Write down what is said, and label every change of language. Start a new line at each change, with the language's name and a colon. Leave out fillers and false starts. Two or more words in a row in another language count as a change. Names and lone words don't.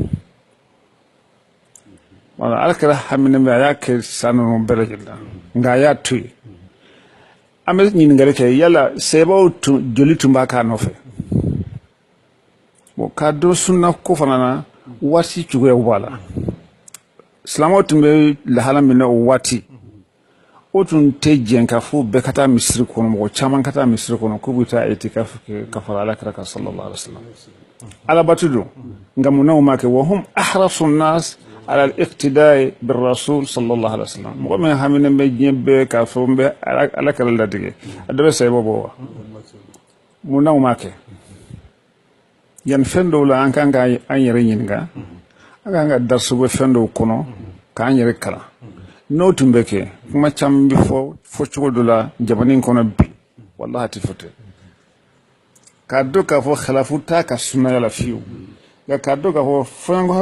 Bambara: wala ala kɛra hamina bɛ a y'a kɛ san ninnu bɛɛ lajɛlen na nka a y'a to yen an bɛ ɲininkali kɛ yala sɛbɛw joli tun b'a k'a nɔfɛ bon k'a dɔn sunna ko fana na waati cogoyaw b'a la silamɛw tun bɛ lahala min na o waati o tun tɛ jɛn ka fɔ bɛɛ ka taa misiri kɔnɔ mɔgɔ caman ka taa misiri kɔnɔ k'u bɛ taa itikafu kɛ ka fara ala kira kan sallallahu
Arabic: عليه وسلم
Bambara: alabato don nka munna u ma kɛ
Arabic: وهم أحرص الناس على الاقتداء بالرسول صلى الله عليه وسلم
Bambara: mɔgɔ min hamina bɛ diɲɛ bɛɛ k'a fɔ n bɛ ala kira ladege a dɔ bɛ sayiba bɔ wa munna u ma kɛ yan fɛn dɔw la an kan ka an yɛrɛ ɲininka an kan ka darisu bɛ fɛn dɔw kɔnɔ k'an yɛrɛ kalan n'o tun bɛ kɛ kuma caman bɛ fɔ cogo dɔ la jamana in kɔnɔ bi wallahi a tɛ fɔ ten k'a dɔn k'a fɔ khilafu t'a ka sunnaya la fiyewu nka k'a dɔn k'a fɔ fɔɲɔgɔnya